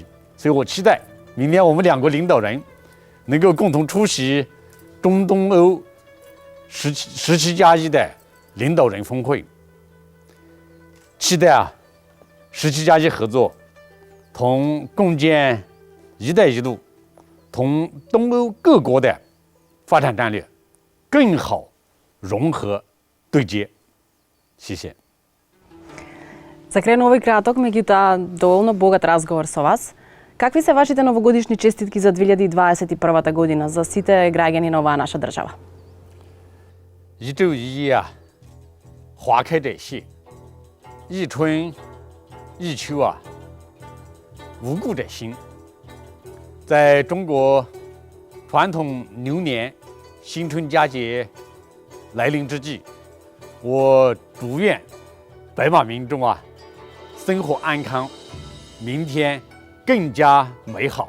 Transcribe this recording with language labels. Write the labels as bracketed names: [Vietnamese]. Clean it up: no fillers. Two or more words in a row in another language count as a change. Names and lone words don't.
[Chinese] 所以我期待明年我们两国领导人能够共同出席中东欧17+1的领导人峰会，期待17+1合作同共建“一带一路”同东欧各国的发展战略更好融合对接。谢谢。 [Macedonian] За крај на овој краток, меѓутоа доволно богат разговор со вас. Какви се вашите новогодишни честитки за 2021 година за сите граѓани на оваа наша држава? [Chinese] 一昼一夜花开者谢，一春一秋无故者兴。在中国传统牛年新春佳节来临之际，我祝愿白马民众生活安康，明天更加美好。